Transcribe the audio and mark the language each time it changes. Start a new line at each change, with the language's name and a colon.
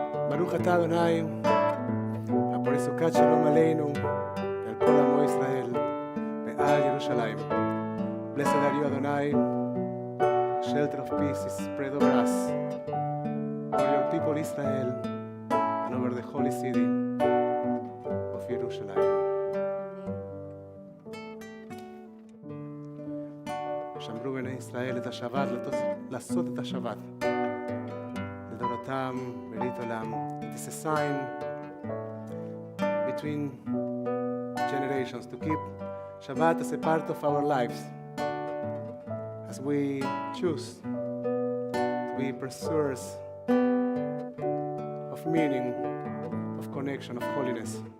Hebrew: ברוך אתה אדוני הפורש סוכת שלום עלינו ועל כל עמו ישראל ועל ירושלים.
English: Blessed are you Adonai, shelter of peace is spread over us, for your people Israel and over the holy city of Jerusalem.
Hebrew: שמרו בני ישראל את השבת, לעשות את השבת לדורותם ברית עולם.
English: It is a sign between generations to keep Shabbat as a part of our lives as we choose to be pursuers of meaning, of connection, of holiness.